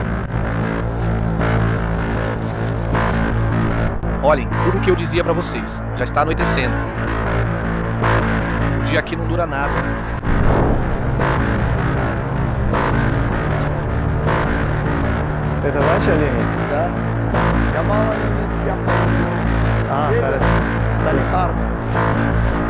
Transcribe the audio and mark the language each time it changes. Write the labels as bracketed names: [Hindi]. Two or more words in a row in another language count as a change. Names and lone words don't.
[Portuguese] Olhem, tudo o que eu dizia pra vocês. Já está anoitecendo. O dia aqui não dura nada. [Russian] Это ваша линия? Да. Я мало не съехал. Салихард.